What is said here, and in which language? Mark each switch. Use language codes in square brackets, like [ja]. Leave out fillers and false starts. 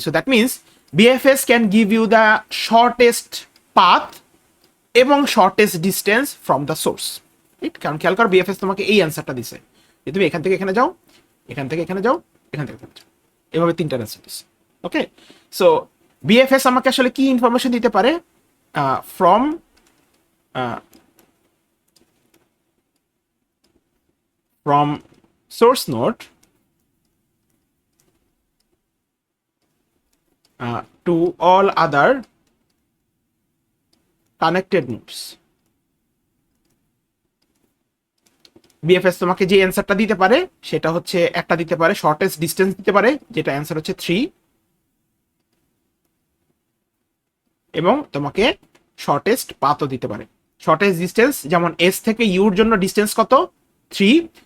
[en] So that means BFS can give you the shortest path এবং shortest distance from the source, right? [bn] কারণ খেয়াল করো BFS তোমাকে এই অ্যান্সারটা দিছে যে তুমি এখান থেকে এখানে যাও, এখান থেকে এখানে যাও, এখান থেকে এখানে যাও, এভাবে 3টা অ্যান্সার দিছে। ওকে, সো বিএফএস আমাকে আসলে কি ইনফরমেশন দিতে পারে? [en] From from source node to all other connected nodes. [bn] BFS তোমাকে যে অ্যান্সারটা দিতে পারে সেটা হচ্ছে একটা দিতে পারে শর্টেস্ট ডিস্টেন্স দিতে পারে, যেটা অ্যান্সার হচ্ছে 3, এবং তোমাকে শর্টেস্ট পাথও দিতে পারে। শর্টেস্ট ডিস্টেন্স যেমন এস থেকে ইউর জন্য ডিস্টেন্স কত? 3।